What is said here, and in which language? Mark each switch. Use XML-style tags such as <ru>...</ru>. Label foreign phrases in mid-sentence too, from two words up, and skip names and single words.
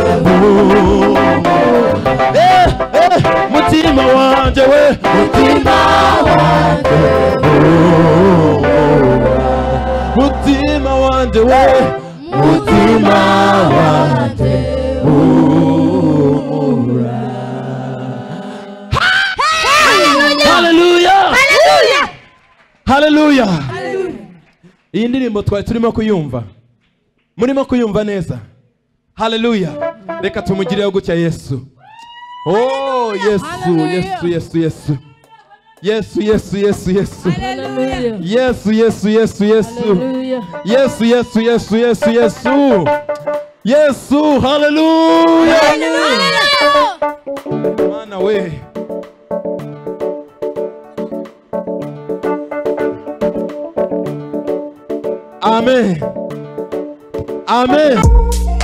<rw>mutima wanjye we, mutima wanjye mutima wanjye we, mutima wanjye haleluya haleluya. Iyi ndirimbo twari turimo kuyumva, murimo kuyumva neza. Haleluya. Reka tumugireho gutya Yesu. Oh Yesu Yesu Yesu Yesu Yesu Yesu Yesu Yesu Yesu Yesu Yesu Yesu Yesu Yesu Yesu Yesu Yesu Yesu. Haleluya. Mana we, amen amen.</rw>